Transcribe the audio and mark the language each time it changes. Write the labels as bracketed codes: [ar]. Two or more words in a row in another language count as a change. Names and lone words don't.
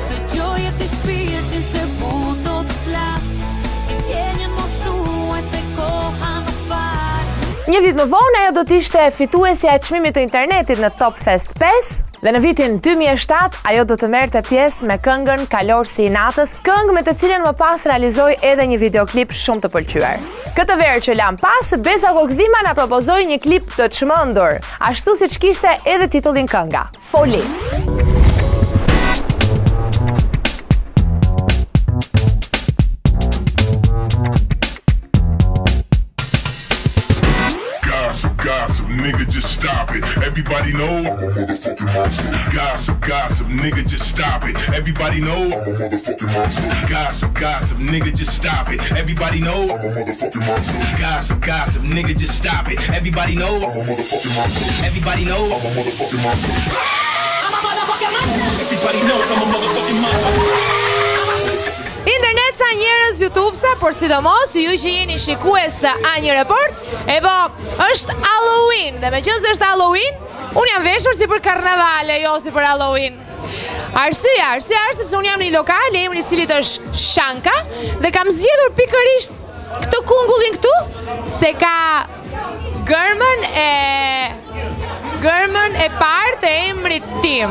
[sq] Një vit më vonë ajo do të ishte fituesja e çmimit të internetit në Top Fest 5 dhe në vitin 2007 ajo do të merrte pjesë me këngën Kalor si i natës, këngë me të cilën më pas realizoi edhe një videoklip shumë të pëlqyer. Këtë verë që lam pas, Besa Kokdhima na propozoi një klip të çmendur, ashtu siç kishte edhe titullin kënga, Foli. [en] Gossip, nigga, just stop it. Everybody know I'm a motherfucking monster. Gossip, nigga, just stop it. Everybody know I'm a motherfucking monster. Gossip, nigga, just stop it. Everybody know I'm a motherfucking monster. Gossip, nigga, just stop it. Everybody know I'm a motherfucking monster. Everybody know I'm a motherfucking monster. I'm a motherfucking monster. Everybody knows I'm a motherfucking monster. [sq] Internet sa njerëz, YouTube sa, por sidomos ju që jeni shikues të A një Report, e po, është Halloween, dhe me qënë se është Halloween, unë jam veshur si për karnavale, jo si për Halloween. Arsyeja është sepse unë jam në një lokal, emri i cilit është Shanka, dhe kam zgjedhur pikërisht këtë kungullin këtu se ka gërmën e parë të emrit tim.